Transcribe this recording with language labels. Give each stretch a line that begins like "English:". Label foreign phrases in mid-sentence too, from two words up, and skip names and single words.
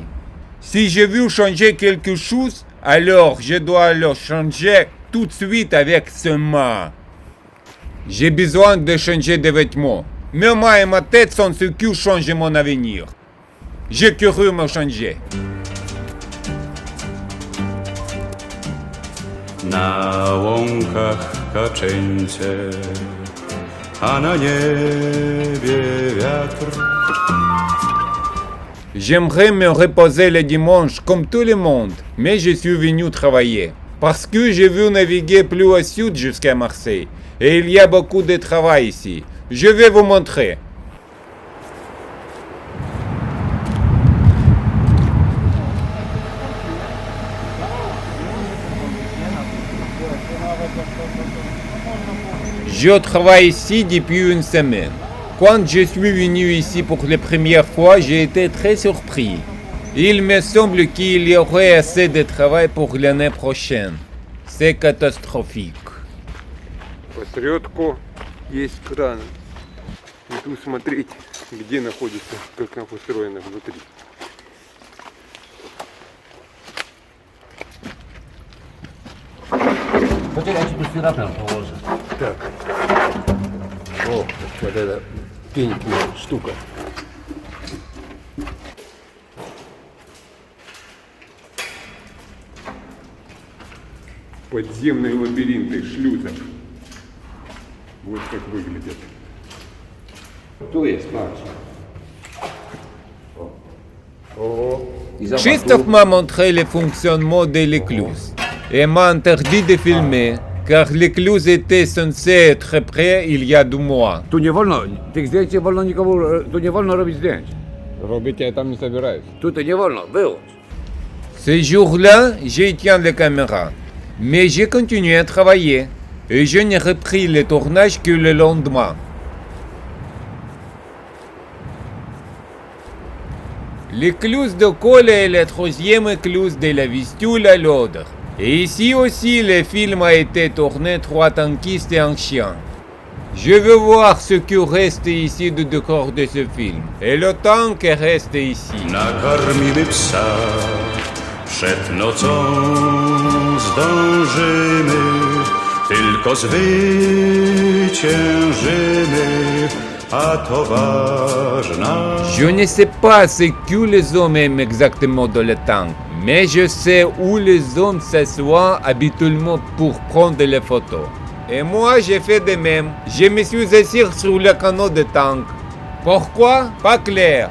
French: Si je veux changer quelque chose, alors je dois le changer tout de suite avec ce main. J'ai besoin de changer de vêtements. Mes mains et ma tête sont ce qui changent mon avenir. J'ai cru me changer.
Polish: Na łąkach kaczyńce, a na niebie wiatr.
French: J'aimerais me reposer le dimanche comme tout le monde, mais je suis venu travailler. Parce que je veux naviguer plus au sud jusqu'à Marseille. Et il y a beaucoup de travail ici. Je vais vous montrer. Je travaille ici depuis une semaine. Quand je suis venu ici pour la première fois, j'ai été très surpris. Il me semble qu'il y aurait assez de travail pour l'année prochaine. C'est catastrophique.
Russian: Посередку есть кран. И тут смотреть, где находится, как она устроена внутри.
Polish: Poczekaj, ja ci bustyratem położę.
Russian: Так. О, вот эта пенькая штука. Подземные лабиринты шлюзов. Вот как выглядят.
Polish: Tu jest, patrz. Ого. I zobacz,
French: Christophe m'a montré le fonctionnement de l'écluse et m'a interdit de filmer car l'écluse était censée être prête il y a 2 mois.
Polish: tu nie wolno, tych zdjęć nie wolno nikomu, tu nie wolno robić zdjęć.
Russian: Робить я там не собираюсь.
Polish: Tutaj nie wolno, wyłącz.
French: Ce jour-là, j'éteins la caméra, mais j'ai continué à travailler et je n'ai repris le tournage que le lendemain. L'écluse de Cole est la 3e écluse de la Vistule à l'Odre. Et ici aussi, le film a été tourné 3 tankistes et un chien. Je veux voir ce qui reste ici du décor de ce film. Et le tank reste ici.
Polish: Nakarmimy psa, przed nocą zdążymy, tylko zwyciężymy, a to ważna.
French: Je ne sais pas ce que les hommes aiment exactement dans le tank, mais je sais où les hommes s'assoient habituellement pour prendre les photos. Et moi, j'ai fait de même. Je me suis assis sur le canot de tank. Pourquoi? Pas clair.